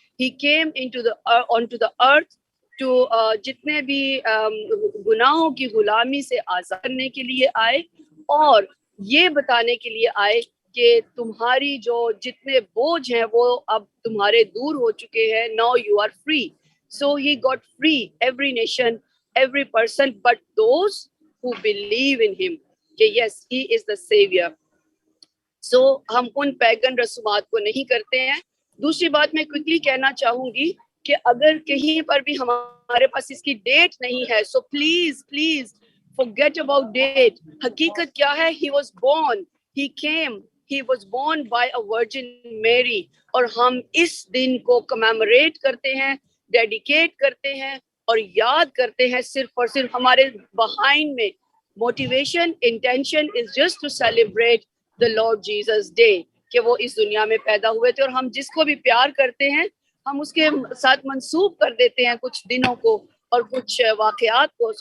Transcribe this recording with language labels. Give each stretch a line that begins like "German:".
English: he came onto the earth to
Urdu: جتنے بھی گناہوں کی غلامی سے آزاد کرنے کے لیے آئے، اور یہ بتانے کے لیے آئے کہ تمہاری جو جتنے بوجھ ہیں وہ اب تمہارے دور ہو چکے ہیں.
English: now you are free. so he got free every nation, every person, but those who believe in him, کہ yes he is the savior.
Urdu: so ہم ان پیگن رسومات کو نہیں کرتے ہیں. دوسری بات میں کوئکلی کہنا چاہوں گی کہ اگر کہیں پر بھی ہمارے پاس اس کی ڈیٹ نہیں ہے،
English: So please please forget about date.
Urdu: حقیقت کیا ہے؟
English: he was born, he came, he was born by a virgin Mary.
Urdu: اور ہم اس دن کو کمیموریٹ کرتے ہیں، ڈیڈیکیٹ کرتے ہیں اور یاد کرتے ہیں صرف اور صرف ہمارے behind میں motivation intention
English: is just to celebrate the Lord Jesus Day،
Urdu: کہ وہ اس دنیا میں پیدا ہوئے تھے. اور ہم جس کو بھی پیار کرتے ہیں ہم اس کے ساتھ منسوب کر دیتے ہیں کچھ دنوں کو اور کچھ واقعات کو.